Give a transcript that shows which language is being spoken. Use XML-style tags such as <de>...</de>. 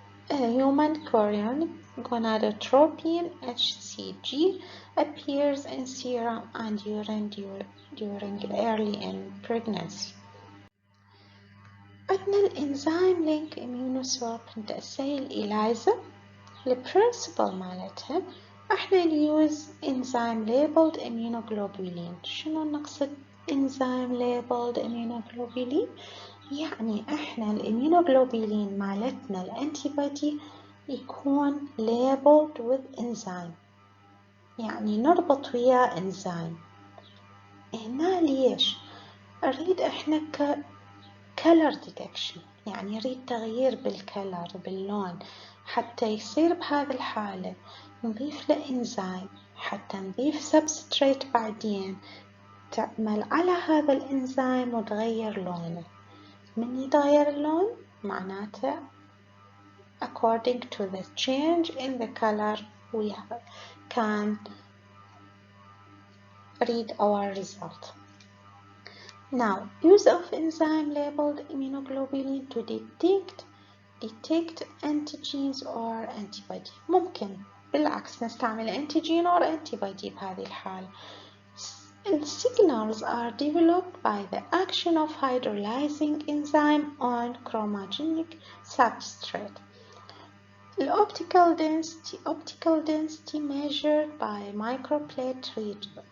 <en>Human chorionic gonadotropin HCG appears in serum and urine during early in pregnancy.</en> <ar>عندنا الانزيم لينك immunosorbent assay الإليزا. البرنسبل مالتها احنا نيوز enzyme labeled immunoglobulin. شنو نقصد enzyme labeled immunoglobulin؟ يعني احنا الاميونوغلوبولين مالتنا الانتيبادي يكون</ar> <en>labeled with enzyme،</en> <ar>يعني نربط وياه انزيم. هنا ليش؟ نريد احنا color detection، يعني نريد تغيير بالكلر باللون، حتى يصير بهذه الحالة نضيف له انزيم، حتى نضيف substrate بعدين تعمل على هذا الانزيم وتغير لونه. من يتغير اللون معناته</ar> <en>according to the change in the color we can read our result. Now, use of enzyme labeled immunoglobulin to detect antigens or antibody.</en> <ar>ممكن بالعكس نستعمل</ar> <en>antigen or antibody</en> <ar>بهذه الحالة.</ar> <en>The signals are developed by the action of hydrolyzing enzyme on chromogenic substrate. The optical density measured by microplate reader.</en>